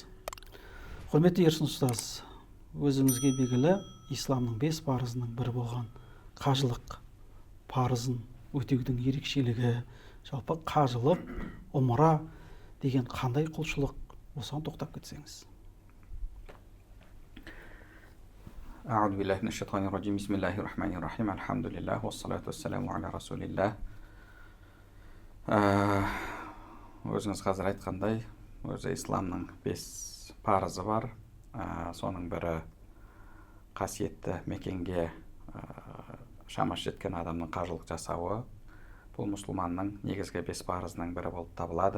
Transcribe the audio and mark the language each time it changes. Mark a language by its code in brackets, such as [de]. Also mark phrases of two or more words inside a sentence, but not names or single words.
[kk] Құрметті Ерсін ұстаз, өзімізге белгілі исламның 5 парызының бірі болған қажылық парызын өтеудің ерекшелігі, жалпы қажылық, омра деген қандай құлшылық, осыған тоқтап кетсеңіз. [ar] أعوذ بالله من الشيطان الرجيم. بسم الله الرحمن الرحيم. الحمد لله، والصلاة والسلام على رسول الله. [kk] Өзіңіз қазір айтқандай, өзі исламның 5 парызы бар. Соның бірі қасиетті мекенге шамасы жеткен адамның қажылық жасауы. Бұл мұсылманның негізгі 5 парызының бірі болып табылады.